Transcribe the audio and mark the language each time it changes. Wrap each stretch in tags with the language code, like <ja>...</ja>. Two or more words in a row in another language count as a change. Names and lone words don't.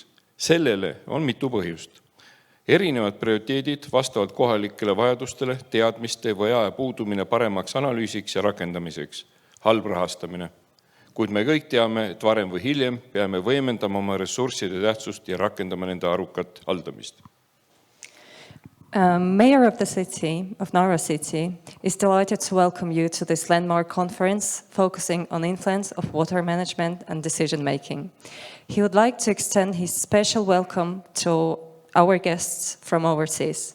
<et>Sellele on mitu põhjust. Erinevad prioriteedid vastavalt kohalikele vajadustele, teadmiste või aja puudumine paremaks analüüsiks ja rakendamiseks, halb rahastamine. Kuid me kõik teame, et varem või hiljem peame võimendama oma ressursside tähtsust ja rakendama nende arukat haldamist.</et> <en>Mayor of the city, of Narva City, is delighted to welcome you to this landmark conference focusing on influence of water management and decision-making. He would like to extend his special welcome to our guests from overseas.</en>